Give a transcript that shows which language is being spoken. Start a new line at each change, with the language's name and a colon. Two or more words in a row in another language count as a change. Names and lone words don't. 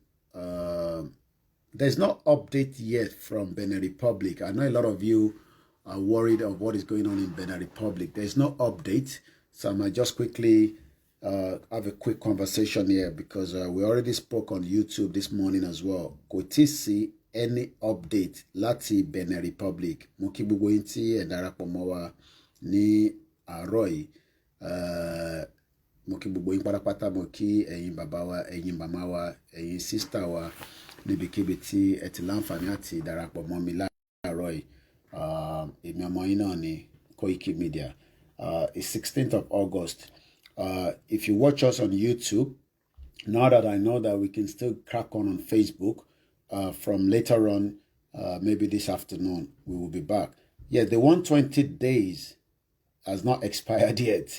English: There's no update yet from Benin Republic. I know a lot of you are worried of what is going on in Benin Republic. There's no update. So I might just quickly have a quick conversation here because we already spoke on YouTube this morning as well.
Yoruba: Kò tí sí
English: any update
Yoruba: láti Benin Republic. Mo kí gbogbo yín tí ẹ darapọ̀ mọ́ wa ní àárọ̀ yìí. Mo kí gbogbo yín pátápátá, mo kí ẹ̀yin bàbá wa, ẹ̀yin màmá wa, ẹ̀yin sísítà wa níbikíbi tí ẹ ti láǹfààní àti darapọ̀ mọ́ mi láàárọ̀ yìí. Èmi ọmọ yín náà ni Koiki Media.
English: It's 16th of August. If you watch us on YouTube, now that I know that we can still crack on Facebook, from later on, maybe this afternoon, we will be back. Yeah, the 120 days has not expired yet.